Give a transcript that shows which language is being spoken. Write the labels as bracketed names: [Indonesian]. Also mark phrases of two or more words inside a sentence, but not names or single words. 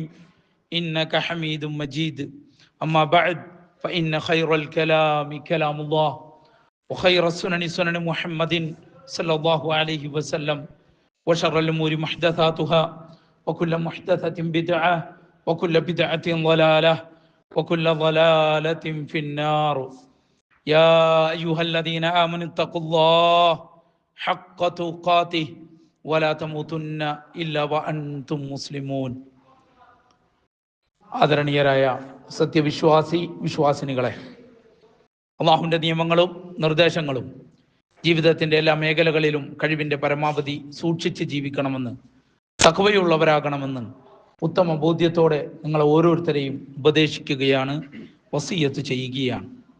[Arabic] إنك حميد مجيد أما بعد فإن خير الكلام كلام الله وخير السنن سنن محمد صلى الله عليه وسلم وشر الأمور محدثاتها وكل محدثة بدعة وكل بدعة ضلالة وكل ضلالة في النار يا أيها الذين آمنوا اتقوا الله حق تقاته ولا تموتن إلا وأنتم مسلمون [Malayalam] ആദരണീയരായ വിശ്വാസിനികളെ, അള്ളാഹുവിൻ്റെ നിയമങ്ങളും നിർദ്ദേശങ്ങളും ജീവിതത്തിൻ്റെ എല്ലാ മേഖലകളിലും കഴിവിൻ്റെ പരമാവധി സൂക്ഷിച്ച് ജീവിക്കണമെന്ന്, തഖ്വയുള്ളവരാകണമെന്ന് ഉത്തമ ബോധ്യത്തോടെ നിങ്ങളെ ഓരോരുത്തരെയും ഉപദേശിക്കുകയാണ്, വസിയ്യത്ത് ചെയ്യുകയാണ്.